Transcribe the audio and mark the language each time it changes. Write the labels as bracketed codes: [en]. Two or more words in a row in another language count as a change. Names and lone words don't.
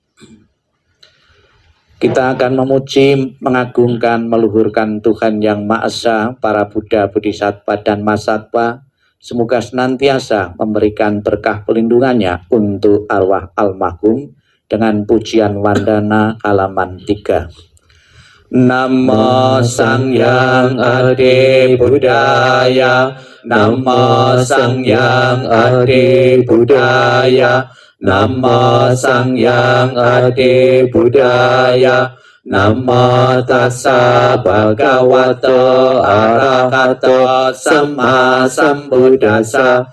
[id] Kita akan memuji, mengagungkan, meluhurkan Tuhan Yang Maha Esa, para Buddha, Bodhisattva, dan Mahasatwa. Semoga senantiasa memberikan berkah pelindungannya untuk arwah almarhum dengan pujian wandana halaman 3. [pi] Namo Sangyang Adi Buddhaya, Namo Sangyang Adi Buddhaya, Namo Sangyang Adi Buddhaya, Namo Tassa Bhagavato Arahato Sama Sambuddhassa.